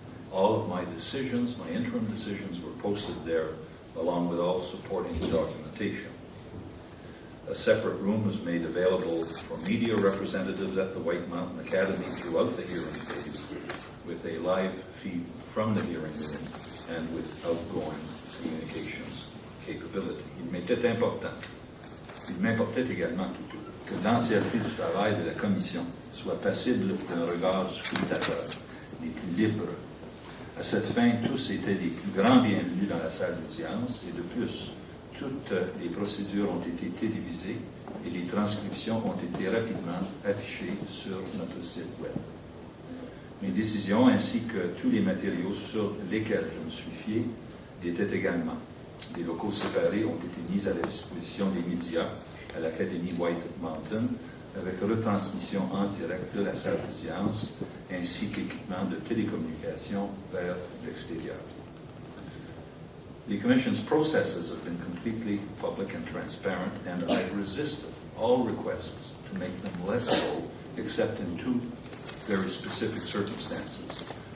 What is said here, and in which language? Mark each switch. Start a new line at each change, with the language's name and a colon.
English: All of my decisions, my interim decisions, were posted there, along with all supporting documentation. A separate room was made available for media representatives at the White Mountain Academy throughout the hearing days, with a live feed from the hearing room and with outgoing communications capability.
French: Il m'était important, il m'importait également que l'entièreté du travail de la Commission soit passible d'un regard scrutateur, des plus libres. À cette fin, tous étaient les plus grands bienvenus dans la salle d'audience et de plus, toutes les procédures ont été télévisées et les transcriptions ont été rapidement affichées sur notre site web. Mes décisions ainsi que tous les matériaux sur lesquels je me suis fié l'étaient également. Des locaux séparés ont été mis à la disposition des médias à l'Académie White Mountain avec retransmission en direct de la salle d'audience ainsi qu'équipement de télécommunication vers l'extérieur.
English: The Commission's processes have been completely public and transparent, and I've resisted all requests to make them less so, except in two very specific circumstances.